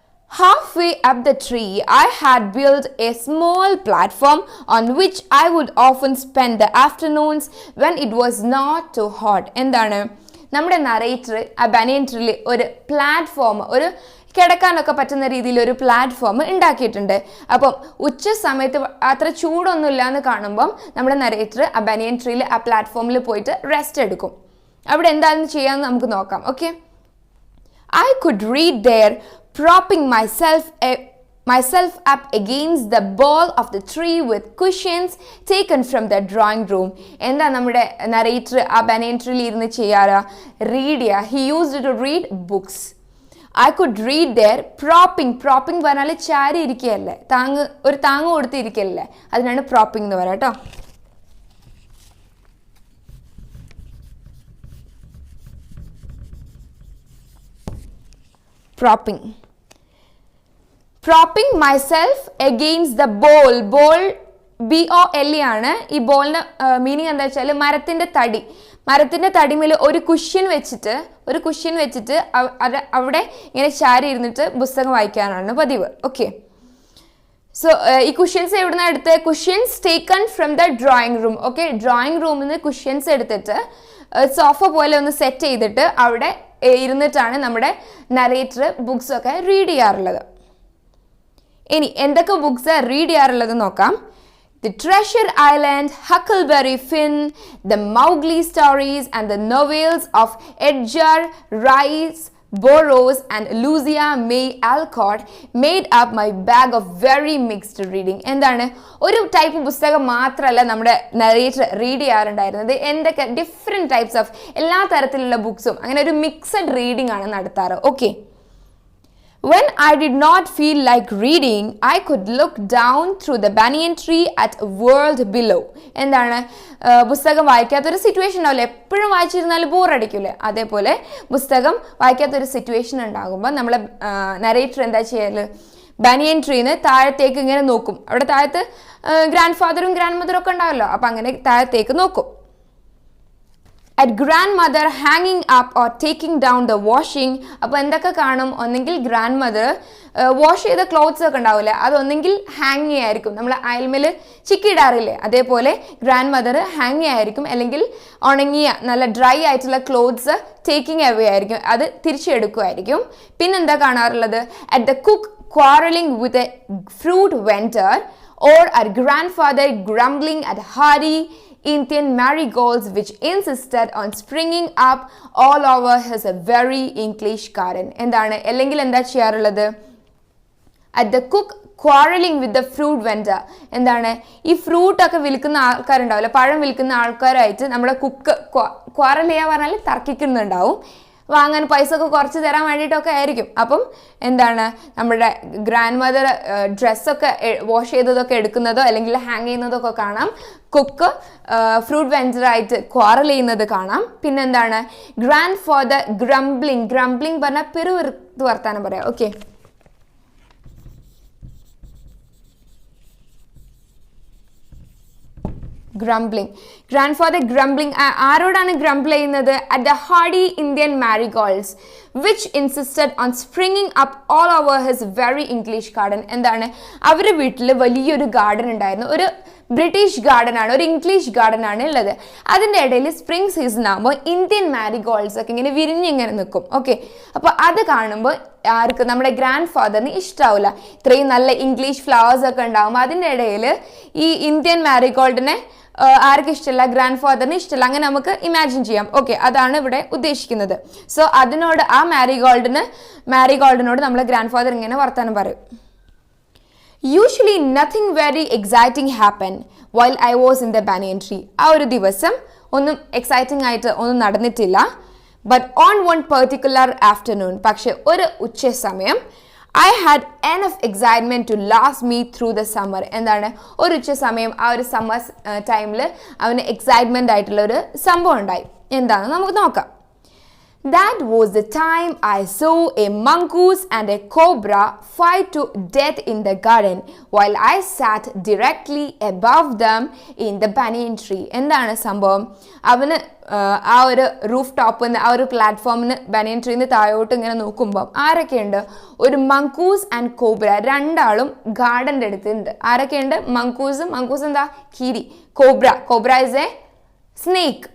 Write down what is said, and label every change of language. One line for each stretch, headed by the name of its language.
English: Halfway up the tree, I had built a small platform on which I would often spend the afternoons when it was not too hot.
Malayalam: എന്താണ്? നമ്മുടെ narrator ആ banyan ട്രീയിൽ ഒരു platform, ഒരു കിടക്കാനൊക്കെ പറ്റുന്ന രീതിയിൽ ഒരു പ്ലാറ്റ്ഫോം ഉണ്ടാക്കിയിട്ടുണ്ട്. അപ്പം ഉച്ച സമയത്ത് അത്ര ചൂടൊന്നുമില്ല എന്ന് കാണുമ്പം നമ്മുടെ നറേറ്റർ ആ ബാനിയൻ ട്രീയിൽ ആ പ്ലാറ്റ്ഫോമിൽ പോയിട്ട് റെസ്റ്റ് എടുക്കും. അവിടെ എന്താണെന്ന് ചെയ്യാമെന്ന് നമുക്ക് നോക്കാം. Okay.
English: I could read there, propping myself up against the bole of the tree with cushions taken from the drawing room.
Malayalam: എന്താ നമ്മുടെ നറേറ്റർ ആ ബാനിയൻ ട്രീയിൽ ഇരുന്ന് ചെയ്യാറ്? റീഡ് ചെയ്യുക.
English: He used to read books. I could read there, propping
Malayalam: പറഞ്ഞാൽ ചാരി ഇരിക്കുകയല്ലേ, ഒരു താങ്ങ് കൊടുത്ത് ഇരിക്കല്ലേ, അതിനാണ് propping എന്ന് പറയാം കേട്ടോ.
English: propping myself against the bole.
Malayalam: BOLE ആണ്. ഈ ബോളിന്റെ മീനിങ് എന്താ വെച്ചാൽ മരത്തിന്റെ തടിമേൽ ഒരു കുഷ്യൻ വെച്ചിട്ട് അവിടെ ഇങ്ങനെ ചാരി ഇരുന്നിട്ട് പുസ്തകം വായിക്കാനാണ് പതിവ്. ഓക്കെ. സോ ഈ കുഷ്യൻസ് എവിടുന്ന എടുത്ത്?
English: Cushions taken from the drawing room.
Malayalam: Okay. Drawing റൂമിൽ നിന്ന് കുഷ്യൻസ് എടുത്തിട്ട് സോഫ പോലെ ഒന്ന് സെറ്റ് ചെയ്തിട്ട് അവിടെ ഇരുന്നിട്ടാണ് നമ്മുടെ നറേറ്റർ ബുക്സ് ഒക്കെ റീഡ് ചെയ്യാറുള്ളത്. ഇനി എന്തൊക്കെ ബുക്സ് റീഡ് ചെയ്യാറുള്ളത് നോക്കാം.
English: The Treasure Island, Huckleberry Finn, The Mowgli Stories and the novels of Edgar Rice Burroughs and Lucia May Alcott made up my bag of very mixed reading.
Malayalam: എന്താണ്? ഒരു type പുസ്തകം മാത്രമല്ല നമ്മുടെ നറേറ്റർ റീഡ് ചെയ്യാറുണ്ടായിരുന്നത്. എന്തൊക്കെ
English: different types of
Malayalam: എല്ലാ തരത്തിലുള്ള ബുക്സും, അങ്ങനെ ഒരു മിക്സഡ് റീഡിംഗ് ആണ് നടത്താറ്. Okay.
English: When I did not feel like reading, I could look down through the banyan tree at a world below.
Malayalam: എന്താണ്? പുസ്തകം വായിക്കാത്തൊരു സിറ്റുവേഷൻ ഉണ്ടാവില്ല, എപ്പോഴും വായിച്ചിരുന്നാൽ ബോറടിക്കില്ലേ, അതേപോലെ പുസ്തകം വായിക്കാത്തൊരു സിറ്റുവേഷൻ ഉണ്ടാകുമ്പോൾ നമ്മളെ നറേറ്റർ എന്താ ചെയ്യല്? ബാനിയൻ ട്രീന്ന് താഴത്തേക്ക് ഇങ്ങനെ നോക്കും. അവിടെ താഴത്ത് ഗ്രാൻഡ് ഫാദറും ഗ്രാൻഡ് മദറും ഒക്കെ ഉണ്ടാവല്ലോ, അപ്പം അങ്ങനെ താഴത്തേക്ക് നോക്കും.
English: At grandmother hanging up or taking down the washing.
Malayalam: അപ്പോൾ എന്തൊക്കെ കാണും? ഒന്നെങ്കിൽ ഗ്രാൻഡ് മദർ വാഷ് ചെയ്ത ക്ലോത്ത്സ് ഒക്കെ ഉണ്ടാവില്ലേ, അതൊന്നെങ്കിൽ ഹാങ് ചെയ്യായിരിക്കും, നമ്മൾ അയൽമേൽ ചിക്കിയിടാറില്ലേ, അതേപോലെ ഗ്രാൻഡ് മദർ ഹാങ് ചെയ്യായിരിക്കും, അല്ലെങ്കിൽ ഉണങ്ങിയ നല്ല ഡ്രൈ ആയിട്ടുള്ള ക്ലോത്ത്സ് ടേക്കിംഗ് അവേ ആയിരിക്കും, അത് തിരിച്ചെടുക്കുമായിരിക്കും. പിന്നെന്താ കാണാറുള്ളത്?
English: At the cook quarreling with a fruit vendor, or at grandfather grumbling at hardy Indian marigolds which insisted on springing up all over his very English garden.
Malayalam: എന്താണ്? അല്ലെങ്കിൽ എന്താ ചെയ്യാറുള്ളത്?
English: At the cook quarreling with the fruit vendor.
Malayalam: എന്താണ്? ഈ fruit ഒക്കെ വിൽക്കുന്ന ആൾക്കാരുണ്ടാവില്ല, പഴം വിൽക്കുന്ന ആൾക്കാരായിട്ട് നമ്മുടെ കുക്ക് ക്വാറൽ ചെയ്യാൻ പറഞ്ഞാൽ തർക്കിക്കുന്നുണ്ടാവും, വാങ്ങാൻ പൈസ ഒക്കെ കുറച്ച് തരാൻ വേണ്ടിയിട്ടൊക്കെ ആയിരിക്കും. അപ്പം എന്താണ്, നമ്മുടെ ഗ്രാൻഡ് മദർ ഡ്രസ്സൊക്കെ വാഷ് ചെയ്തതൊക്കെ എടുക്കുന്നതോ അല്ലെങ്കിൽ ഹാങ് ചെയ്യുന്നതൊക്കെ കാണാം. കുക്ക് ഫ്രൂട്ട് വെഞ്ചറായിട്ട് ക്വാറൽ ചെയ്യുന്നത് കാണാം. പിന്നെന്താണ്, ഗ്രാൻഡ് ഫാദർ ഗ്രംബ്ലിംഗ് പറഞ്ഞാൽ പെരുവിറുത്ത് വർത്താനം പറയാം. Okay,
English: grumbling. Grandfather grumbling.
Malayalam: ആരോടാണ് grumble ചെയ്യുന്നത്?
English: At the hardy Indian marigolds, which insisted on springing up all over his very English garden.
Malayalam: എന്താണ്? അവരുടെ വീട്ടിൽ വലിയൊരു ഗാർഡൻ ഉണ്ടായിരുന്നു. ഒരു ബ്രിട്ടീഷ് ഗാർഡൻ ആണ്, ഒരു ഇംഗ്ലീഷ് ഗാർഡൻ ആണ് ഉള്ളത്. അതിൻ്റെ ഇടയിൽ സ്പ്രിംഗ് സീസൺ ആകുമ്പോൾ ഇന്ത്യൻ മാരിഗോൾഡ്സ് ഒക്കെ ഇങ്ങനെ വിരിഞ്ഞിങ്ങനെ നിൽക്കും. ഓക്കെ, അപ്പോൾ അത് കാണുമ്പോൾ ആർക്ക്? നമ്മുടെ ഗ്രാൻഡ് ഫാദറിന് ഇഷ്ടാവില്ല. ഇത്രയും നല്ല ഇംഗ്ലീഷ് ഫ്ലവേഴ്സ് ഒക്കെ ഉണ്ടാകുമ്പോൾ അതിൻ്റെ ഇടയിൽ ഈ ഇന്ത്യൻ മാരിഗോൾഡിനെ ആർക്ക് ഇഷ്ടമല്ല? ഗ്രാൻഡ് ഫാദറിന് ഇഷ്ടമല്ല. അങ്ങനെ നമുക്ക് ഇമാജിൻ ചെയ്യാം. ഓക്കെ, അതാണ് ഇവിടെ ഉദ്ദേശിക്കുന്നത്. സോ അതിനോട് ആ മാരിഗോൾഡിനോട് നമ്മളെ ഗ്രാൻഡ് ഫാദർ ഇങ്ങനെ വർത്താനം പറയും.
English: Usually nothing very exciting happened while I was in the banyan tree.
Malayalam: ആ ഒരു ദിവസം ഒന്നും എക്സൈറ്റിംഗ് ആയിട്ട് ഒന്നും നടന്നിട്ടില്ല.
English: But on one particular afternoon,
Malayalam: പക്ഷെ ഒരു ഉച്ച സമയം,
English: I had enough excitement to last me through the summer.
Malayalam: എന്താണ്? ഒരു ഉച്ച സമയം, ആ ഒരു സമ്മർ ടൈമിൽ അവന് എക്സൈറ്റ്മെന്റ് ആയിട്ടുള്ള ഒരു സംഭവം ഉണ്ടായി. എന്താണെന്ന് നമുക്ക് നോക്കാം.
English: That was the time I saw a mongoose and a cobra fight to death in the garden while I sat directly above them in the banyan tree.
Malayalam: എന്താണ് സംഭവം? അവന് ആ ഒരു റൂഫ് ടോപ്പിൽ നിന്ന്, ആ ഒരു പ്ലാറ്റ്ഫോമിന് ബനിയൻ ട്രീന്ന് താഴോട്ട് ഇങ്ങനെ നോക്കുമ്പോൾ ആരൊക്കെയുണ്ട്? ഒരു മങ്കൂസ് ആൻഡ് കോബ്ര, രണ്ടാളും ഗാർഡൻ്റെ അടുത്തുണ്ട്. ആരൊക്കെയുണ്ട്? മങ്കൂസ് എന്താ? കീരി.
English: Cobra is a snake.